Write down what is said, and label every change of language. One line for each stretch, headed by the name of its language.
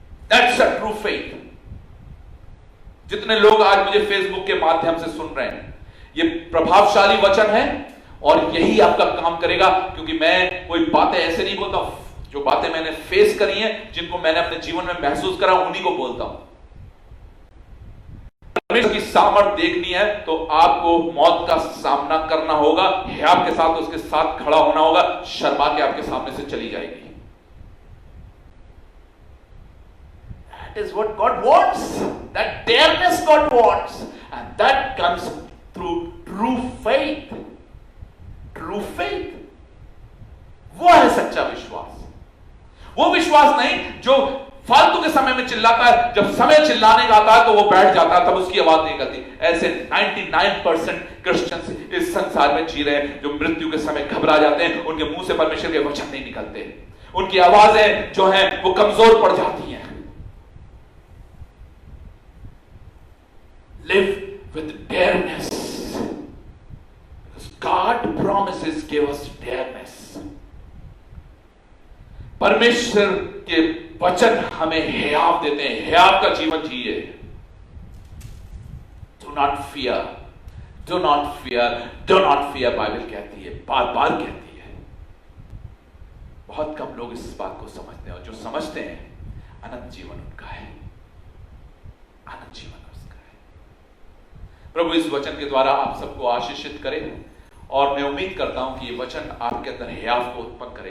English: That's a true faith.
Hindi: जितने लोग आज मुझे फेसबुक के माध्यम से सुन रहे हैं, ये प्रभावशाली वचन है और यही आपका काम करेगा, क्योंकि मैं कोई बातें ऐसे नहीं बोलता, जो बातें मैंने फेस करी हैं, जिनको मैंने अपने जीवन में महसूस करा, उन्हीं को बोलता हूं। परमेश्वर की सामर्थ देखनी है तो आपको मौत का सामना करना होगा, हियाव के साथ उसके साथ खड़ा होना होगा, शर्मा के आपके सामने से चली जाएगी।
English: That is what God wants. That dareness God wants, and that comes through true faith. True faith.
Hindi: वो है सच्चा विश्वास। वो विश्वास नहीं जो फालतू के समय में चिल्लाता है, जब समय चिल्लाने का आता है तो वो बैठ जाता है, तब उसकी आवाज नहीं करती। ऐसे 99% क्रिश्चियंस इस संसार में जी रहे हैं जो मृत्यु के समय घबरा जाते हैं, उनके मुंह से परमेश्वर के वचन नहीं निकलते, उनकी आवाजें जो हैं वो कमजोर पड़ जाती हैं।
English: Live with dareness, because God promises give us dareness.
Hindi: परमेश्वर के वचन हमें हियाव देते हैं, हियाव का जीवन जिए।
English: Do not fear, do not fear, do not fear,
Hindi: Bible कहती है, बार बार कहती है। बहुत कम लोग इस बात को समझते हैं, और जो समझते हैं अनंत जीवन उनका है, अनंत जीवन उसका है। प्रभु इस वचन के द्वारा आप सबको आशीषित करे, और मैं उम्मीद करता हूं कि ये वचन आपके अंदर हियाव को उत्पन्न करे।